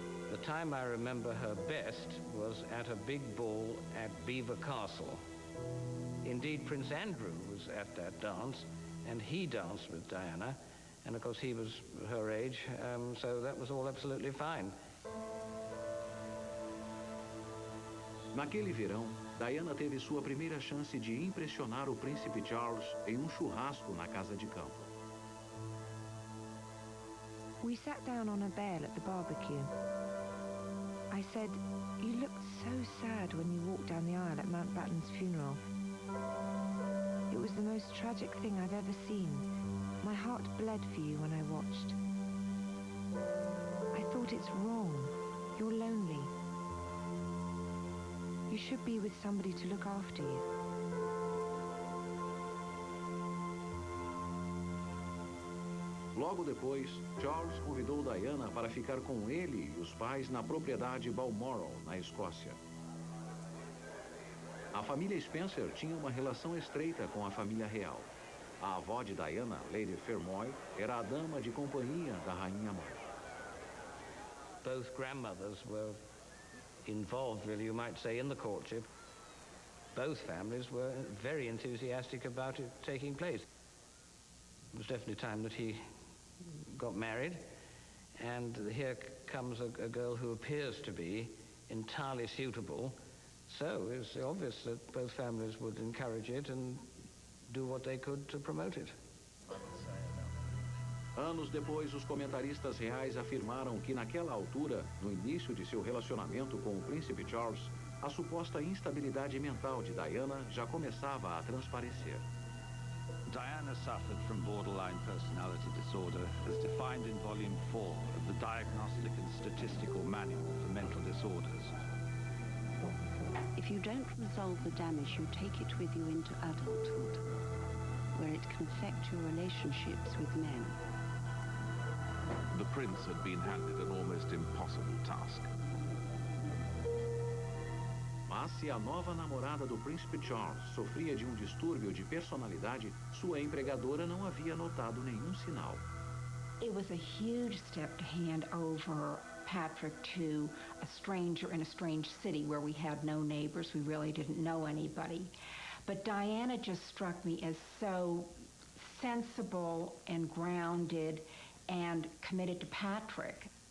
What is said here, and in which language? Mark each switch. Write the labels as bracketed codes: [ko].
[en] The time I remember her best was at a big ball at Belvoir Castle. Indeed, Prince Andrew was at that dance, and he danced with Diana, and of course he was her age, so that was all absolutely fine. [pt] Naquele verão, Diana teve sua primeira chance de impressionar o príncipe Charles em um churrasco na casa de campo. [en] We sat down on a bale at the barbecue. I said, "You looked so sad when you walked down the aisle at Mountbatten's funeral. It was the most tragic thing I've ever seen. My heart bled for you when I watched. I thought it's wrong. You're lonely. You should be with somebody to look after you." [pt] Logo depois, Charles convidou Diana para ficar com ele e os pais na propriedade Balmoral, na Escócia. A família Spencer tinha uma relação estreita com a família real. A avó de Diana, Lady Fermoy, era a dama de companhia da rainha mãe. [en] Both grandmothers were involved, really, you might say, in the courtship. Both families were very enthusiastic about it taking place. It was definitely time that he got married, and here comes a girl who appears to be entirely suitable. So it's obvious that both families would encourage it and do what they could to promote it. [pt] Anos depois, os comentaristas reais afirmaram que naquela altura, no início de seu relacionamento com o príncipe Charles, a suposta instabilidade mental de Diana já começava a transparecer. [en] Diana suffered from borderline personality disorder as defined in Volume 4 of the Diagnostic and Statistical Manual for Mental Disorders. If you don't resolve the damage, you take it with you into adulthood, where it can affect your relationships with men. The prince had been handed an almost impossible task. [pt] Mas se a nova namorada do príncipe Charles sofria de um distúrbio de personalidade, sua empregadora não havia notado nenhum sinal. [en] It was a huge step to hand over Patrick to a stranger in a strange city where we had no neighbors. We really didn't know anybody. But Diana just struck me as so sensible and grounded and committed to Patrick.